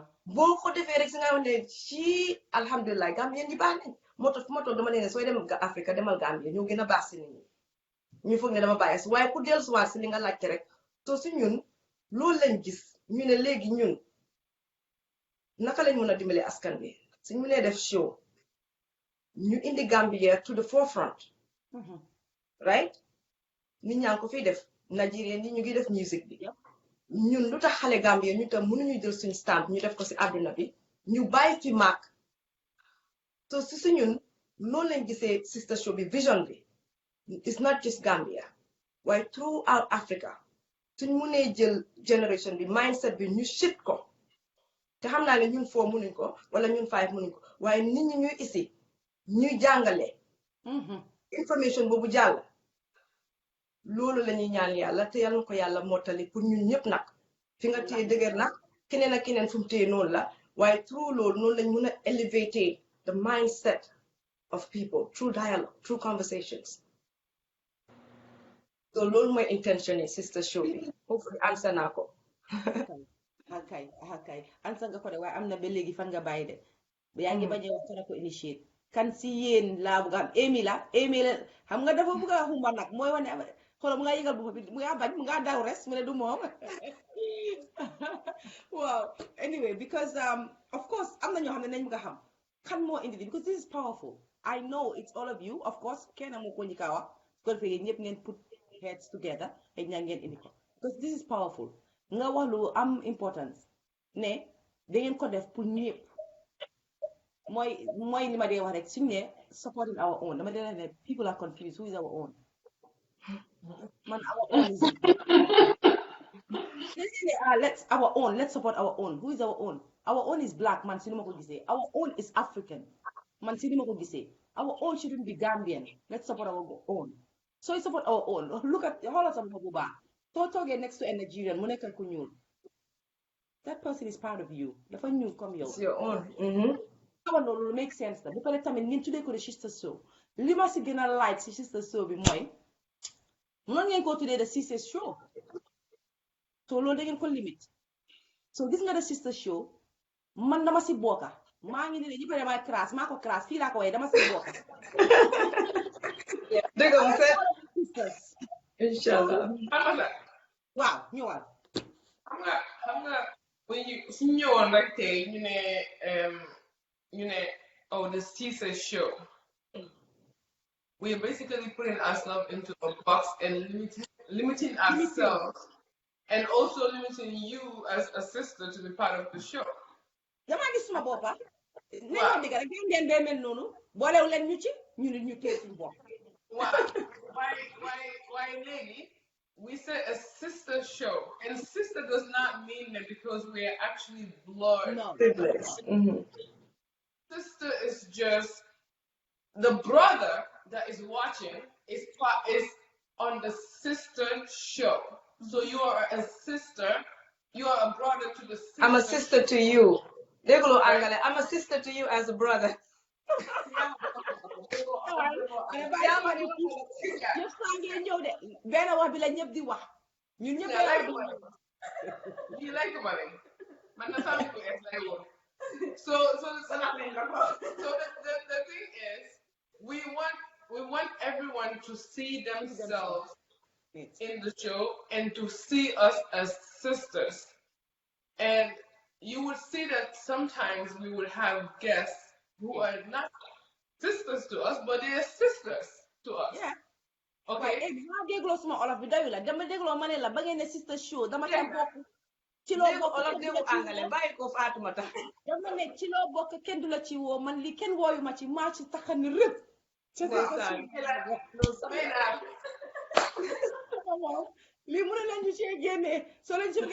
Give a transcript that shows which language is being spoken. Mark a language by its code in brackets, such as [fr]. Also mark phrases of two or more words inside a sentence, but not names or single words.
[wo] boo ko defee rek si nga wax ne ci alhamdulilah Gambie ñi baax nañ moo tax fu ma toog dama ne sooy dem Africa demal Gambie ñoo gën a baax si nit ñi ñu foog ne dama bàyyi si waaye ku dellusiwaat si li nga laajte rek soo si ñun loolu lañ gis ñu ne léegi ñun. naka lañ mën a dimbale askan bi suñ mënee def show ñu indi Gambia [en] to the forefront [wo] right nit ñaa ngi ko fiy def Nigeria ni ñu ngi def music bi ñun lu tax xale Gambia ñu tam mënuñu jël suñ stamp ñu def ko si àdduna bi ñu bàyyi fi maak so si ñun loolu lañ gisee sister show bi vision bi [en] it's not just Gambia [wo] waaye throughout Africa suñ mënee jël generation bi mindset bi ñu shift ko te xam naa ne ñun 4 mënuñ ko wala ñun 5 mënuñ ko waaye nit ñi ñuy isi ñuy jàngale information boobu jàll loolu la ñuy ñaan yàlla te yal na ko yàlla mottali pour ñun ñëpp nag fi nga téye dëgër nag keneen ak keneen fu mu téye noonu la waaye through loolu noonu lañ mën a [en] elevate the mindset of people through dialogue through conversations [wo] So loolu mooy intention yi sister show bi. Hopefully answer naa ko. akay answer nga ko de waaye am na ba léegi fan nga bàyyi de yaa ngi bañ a wax kana ko initiate kan si yéen laa bëgg a am Amy la xam nga dafa bëgg a xumba nag mooy wane xoolal mu nga yëgal bopp bi mu nga bañ mu nga daw res mu ne du moom waaw anyway because of course am na ñoo xam ne nañ bëgg a xam kan moo indi [en] because this is powerful I know it's all of you of course [wo] kenn moo ko ñi kaa wax ko defee yéen ñëpp ngeen [en] put heads together [wo] xëy na ngeen indi ko [en] because this is powerful [wo] nga wax lu am importance ne da ngeen ko def pour ñëpp mooy li ma dee wax rek suñu ne [en] supporting our own [wo] dama dee ne [en] people are confused who is our own man our own is let's support our own who is our own is black man [wo] si ni ma ko gisee [en] our own is African man [wo] si ni ma ko gisee [en] our own shouldn't be Gambian let's support our own so you support our own look at [wo] xoolal sa bopp bu baax soo toogee [en] next to a Nigerian [wo] mu nekkal ku ñuul [en] that person is part of you [wo] dafa ñuul comme yow [en] It's your own. [wo] xamal loolu [en] make sense [wo] la bu pare tamit ngeen tuddee ko de sister show li ma si gën a like si sister show bi mooy noonu ngeen ko tuddee de sister show so loolu da ngeen ko limite so gis nga de sister show man dama si bokka maa ngi ne ñi pare may crash maa ko crash fii laa ko waaye dama si bokka dëgg la sisters inshallah. waaw ñëwal xam nga suñu ñëwoon rek tey ñu ne oh [en] the sister show we are basically putting ourselves into a box and limiting ourselves and also limiting you as a sister to be part of the show. [wo] damaa gis suma boppa ne ma dëgg rek ngeen bee mel noonu boolew leen ñu ci ñu nit ñu téye suñu bopp [en] waaw why lady we say a sister show and sister does not mean that because we are actually blood. No. Sister is just the brother that is watching is on the sister show. So you are a sister, you are a brother to the sister. I'm a sister to you. [wo] Déglu angale. [en] I'm a sister to you as a brother. [wo] ñëpp saa ngeen ñëw de benn wax bi la ñëpp di wax ñun ñëpp [en] you like the money [wo] man na famille ko es lay woon [en] so the thing is we want everyone to see themselves in the show and to see us as sisters, and you would see that sometimes we would have guests who are not sisters to us, but they are sisters to us. Yeah. Okay. [wo] Maa dégloo suma olof bi doyu la dama dégloo ma ne la ba ngeen ne sister show dama ca bokk ci loo bokk olof déglu angale bàyyi ko Fatoumata. dama ne ci loo bokk kenn du la ci woo man li kenn wooyu ma ci maa ci taxani rëb lii mu ne leen ñu cee génnee soo leen ci